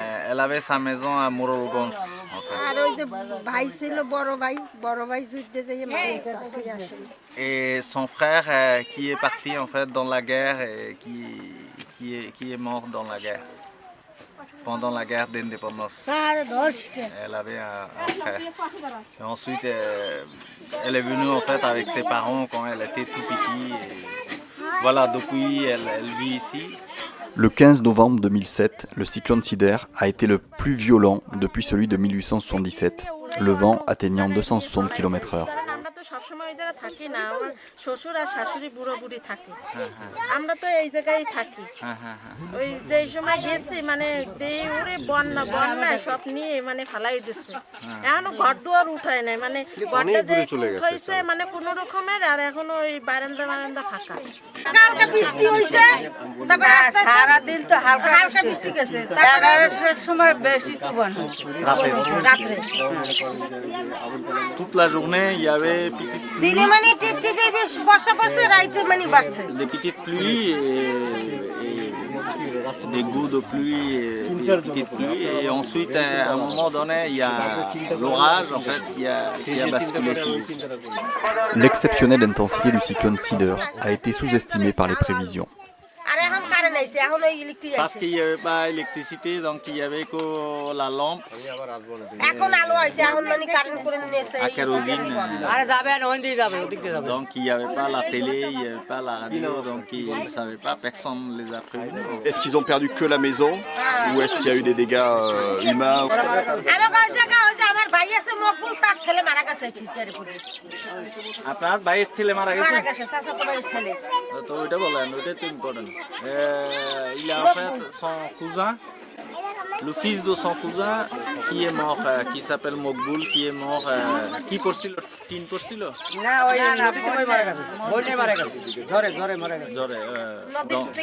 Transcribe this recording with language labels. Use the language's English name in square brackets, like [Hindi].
[French] Elle avait sa maison à Morolgons en fait. [Bangla] আর ওই যে ভাই ছিল বড় ভাই যুদ্ধে যেয়ে মারা গেছে আসেনি [French] Et son frère qui est parti en fait dans la guerre et qui est mort dans la guerre. Pendant la guerre d'indépendance. Elle avait un frère. Et ensuite, elle est venue en fait avec ses parents quand elle était tout petite. Et voilà, depuis, elle vit ici. Le 15 novembre 2007, le cyclone Sidr a été le plus violent depuis celui de 1877, le vent atteignant 260 km/h. [Bangla] সবসময় ওই জায়গায় থাকি না আমার শ্বশুর আর শাশুড়ি বুড়ো বুড়ি থাকে আমরা তো এই জায়গায় থাকি ওই যে সময় গেছি মানে ওরে বন্যা সব নিয়ে মানে ফালাই দিচ্ছে এখনো ঘর দুয়ার উঠায় নাই মানে ঘরটা যে উঠাইছে মানে কোনো রকমের আর এখন ওই বারান্দা ফাঁকা কালকে বৃষ্টি হইছে তারপরে সারা দিন তো হালকা বৃষ্টি গেছে তারপরে সময় বেশি তুফান হচ্ছে রাতে [French] Toute la journée, il y avait [Bangla] দিনে মানে টিপ টিপে বর্ষা পড়ছে রাইতে মানে বাড়ছে [French] des petites pluies et des gouttes de pluie et des petites pluies. Et ensuite, à un moment donné, il y a l'orage en fait qui a basculé tout. L'exceptionnelle intensité du cyclone Sidr a été sous-estimée par les prévisions. [Bangla] আর এখন current আইছে এখন ওই electric [French] Parce [Bangla] আইছে [French] qu'il n'y avait pas d'électricité, donc il n'y avait que la lampe [Bangla] এখন আলো আইছে এখন মানে কারেন্ট করে নিয়েছে [French] à kérosine. Donc il n'y avait pas la télé, il n'y avait pas la radio, donc ils ne savaient pas, personne ne les a prévenus. Est-ce qu'ils ont perdu que la maison ou est-ce qu'il y a eu des dégâts humains? [Bangla] আমার জায়গা ওই যে আমার ভাই আছে মকবুল তার ছেলে মারা গেছে টিচারে পড়ে আপনার ভাইয়ের ছেলে মারা গেছে? মারা গেছে চাচা তো ভাইয়ের ছেলে তো ওইটা বলেন, ওইটা তো important. [French] Il a en fait son cousin, le fils de son cousin qui est mort, qui s'appelle Mokboul, qui est mort, qui porcil, tin porcil. [Bangla] না ওই নদীতে ওই মারা গেছে বন্যায় মারা গেছে ঝড়ে মারা গেছে